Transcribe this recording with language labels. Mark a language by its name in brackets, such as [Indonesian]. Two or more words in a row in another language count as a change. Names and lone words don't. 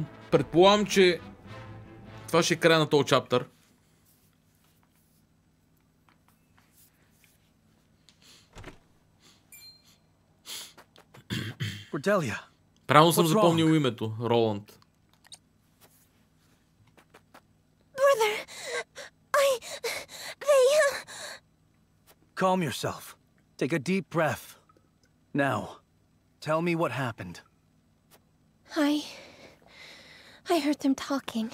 [Bulgarian] Предполагам, че това ще е края на този чаптър. Cordelia. Правилно съм запомнил името. Роланд. [English] Brother, Calm yourself. Take a deep breath. Now, tell me what happened. I heard them talking.